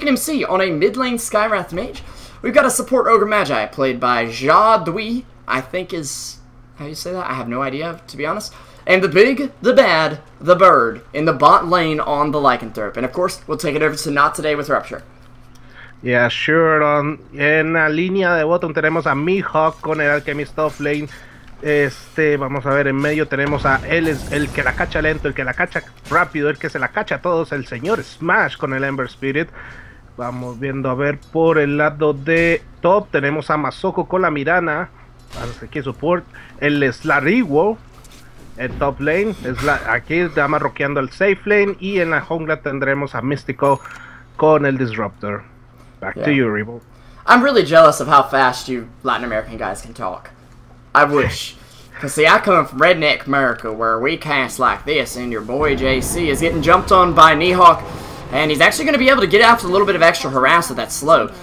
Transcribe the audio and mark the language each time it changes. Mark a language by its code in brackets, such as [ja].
[en] Chicken MC on a mid lane Skywrath Mage. We've got a support Ogre Magi played by Jadwi, I think is how you say that. I have no idea, to be honest. And the big, the bad, the bird in the bot lane on the Lycanthrope. And of course, we'll take it over to Not Today with Rupture. Yeah, sure. [es] En la línea de bottom tenemos a Mihawk con el Alchemist off lane. Vamos a ver, en medio tenemos a él, es el que la cacha lento, el que la cacha rápido, el que se la cacha a todos, el señor Smash con el Ember Spirit. Vamos viendo a ver por el lado de top, tenemos a Masoko con la Mirana, aquí support, el Slariwo, el top lane, aquí está marroqueando el safe lane, y en la jungla tendremos a Mystico con el Disruptor. [en] Back to you, Rebo. I'm really jealous of how fast you Latin American guys can talk. I wish. Because, see, I come from redneck America, where we cast like this, and your boy JC is getting jumped on by Nihawk, and he's actually going to be able to get out with a little bit of extra harass with that slow.